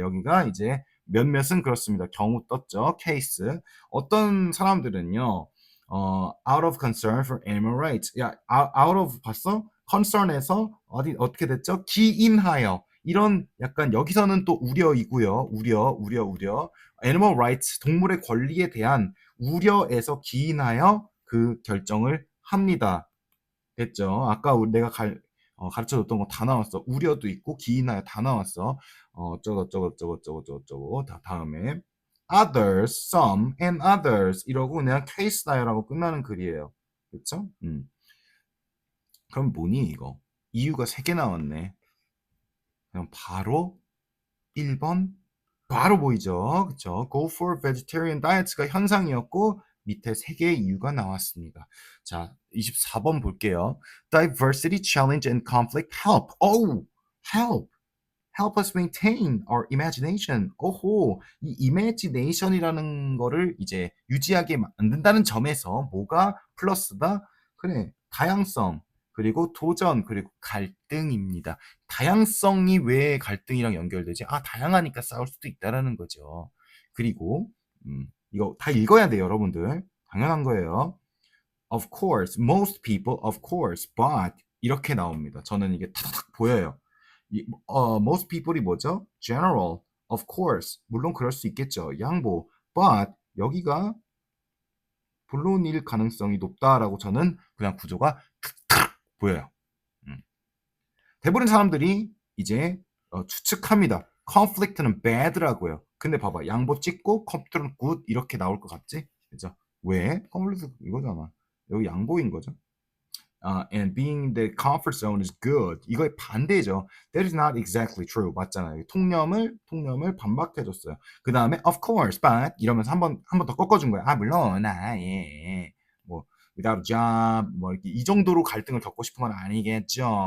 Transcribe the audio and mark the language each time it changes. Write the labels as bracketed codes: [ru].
[ko] 여기가 이제 몇몇은 그렇습니다. 경우 떴죠. 케이스. 어떤 사람들은요, [en] out of concern for animal rights. [ko] 야, out of 봤어? concern에서 어떻게 됐죠? 기인하여. 이런 약간 여기서는 또 우려이고요. 우려. animal rights, 동물의 권리에 대한 우려에서 기인하여 그 결정을 합니다. 됐죠? 아까 내가 가르쳐 줬던 거 다 나왔어. 우려도 있고 기인하여 다 나왔어. 어쩌고 다음에 others, some, and others 이러고 그냥 case 다요라고 끝나는 글이에요. 그렇죠? 그럼 뭐니 이거? 이유가 3개 나왔네. 그럼 바로 1번 바로 보이죠? 그쵸? [en] Go for vegetarian diet [ko] 가 현상이었고 밑에 3개의 이유가 나왔습니다. 자, 24번 볼게요. [en] Diversity, challenge, and conflict help. Oh, help. Help us maintain our imagination. [ko] 오호, 이 imagination이라는 거를 이제 유지하게 만든다는 점에서 뭐가 플러스다? 그래, 다양성, 그리고 도전, 그리고 갈등입니다. 다양성이 왜 갈등이랑 연결되지? 아, 다양하니까 싸울 수도 있다라는 거죠. 그리고 이거 다 읽어야 돼요, 여러분들. 당연한 거예요. [en] Of course, most people, of course, but [ko] 이렇게 나옵니다. 저는 이게 탁탁 보여요. most people이 뭐죠? [en] General, of course. [ko] 물론 그럴 수 있겠죠. 양보. But 여기가 본론일 가능성이 높다라고 저는 그냥 구조가 탁탁 보여요. 대부분 사람들이 이제 추측합니다. conflict는 bad라고요. 근데 봐봐. 양보 찍고 conflict는 good 이렇게 나올 것 같지? 그죠? 왜? conflict 이거잖아. 여기 양보인 거죠. [en] And being the comfort zone is good. [ko] 이거의 반대죠. [en] That is not exactly true. [ko] 맞잖아요. 통념을 반박해줬어요. 그 다음에 of course, but 이러면서 한 번 더 꺾어준 거야. 아 물론, 예. 뭐 without a job, 뭐 이렇게 이 정도로 갈등을 겪고 싶은 건 아니겠죠.